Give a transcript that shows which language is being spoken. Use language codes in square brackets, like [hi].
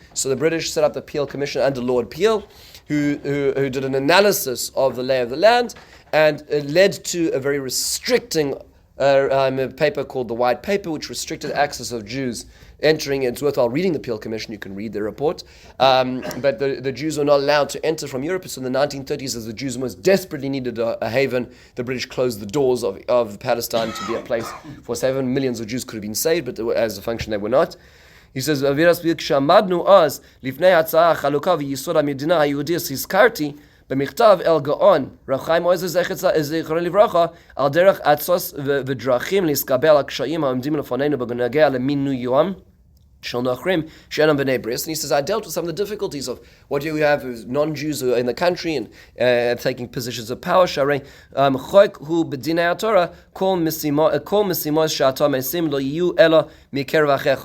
[en] So the British set up the Peel Commission under Lord Peel, who did an analysis of the lay of the land, and it led to a very restricting paper called the White Paper, which restricted access of Jews entering. It's worthwhile reading the Peel Commission. You can read the report. But the Jews were not allowed to enter from Europe. So in the 1930s, as the Jews most desperately needed a haven, the British closed the doors of Palestine to be a place for 7 millions of Jews could have been saved, but as a function they were not. He says, [he] כשעמדנו אז לפני ההצעה החלוקה ויסוד המדינה היהודית הזכרתי במכתב אל גאון רב חיים עוזר זיכרונו לברכה על דרך עצות ודרכים להתגבר על הקשיים העומדים לפנינו בנוגע למינויים של נוכרים שאינם בני בריס. [en] And he says, I dealt with some of the difficulties of what do we have with non-Jews who are in the country and taking positions of power. [he] שהרי חוק הוא בדיני התורה כל משימות שאתה משים לא יהיו אלא מקרב אחיך.